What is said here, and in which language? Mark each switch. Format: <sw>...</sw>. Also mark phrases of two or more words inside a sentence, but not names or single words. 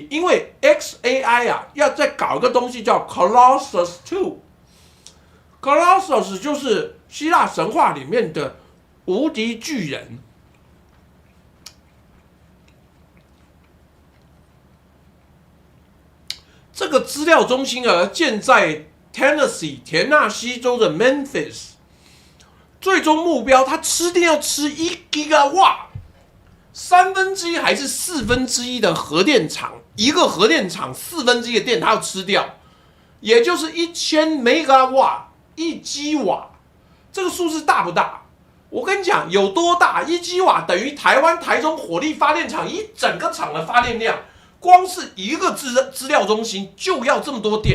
<zh>因為 XAI 啊要再搞一個東西叫 Colossus 2。Colossus 就是希臘神話裡面的無敵巨人。這個資料中心建在 Tennessee 田納西州的 Memphis， 最終目標它吃電要吃1 gigawatt，1/3還是1/4的核電廠，一個核電廠1/4的電它要吃掉，也就是1000 megawatt。1 基瓦，這個數字大不大？我跟你講，有多大？1基瓦等於台灣台中火力發電廠一整個廠的發電量，光是一個資料中心就要這麼多電。</zh>